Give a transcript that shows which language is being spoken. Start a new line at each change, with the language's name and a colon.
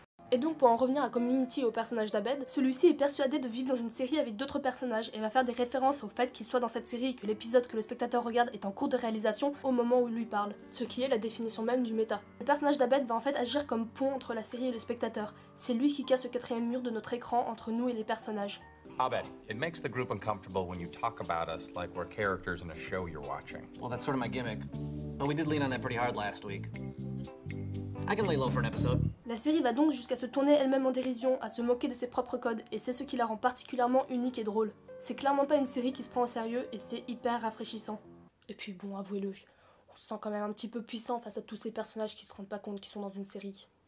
French: Et donc pour en revenir à Community et au personnage d'Abed, celui-ci est persuadé de vivre dans une série avec d'autres personnages et va faire des références au fait qu'il soit dans cette série et que l'épisode que le spectateur regarde est en cours de réalisation au moment où il lui parle, ce qui est la définition même du méta. Le personnage d'Abed va en fait agir comme pont entre la série et le spectateur. C'est lui qui casse le quatrième mur de notre écran entre nous et les personnages.
English: Abed, it makes the group uncomfortable when you talk about us like we're characters in a show you're watching. Well, that's sort of my gimmick. But we did lean on that pretty hard last week. I can lay low for an episode.
French: La série va donc jusqu'à se tourner elle-même en dérision, à se moquer de ses propres codes, et c'est ce qui la rend particulièrement unique et drôle. C'est clairement pas une série qui se prend au sérieux, et c'est hyper rafraîchissant. Et puis bon, avouez-le, on se sent quand même un petit peu puissant face à tous ces personnages qui se rendent pas compte qu'ils sont dans une série.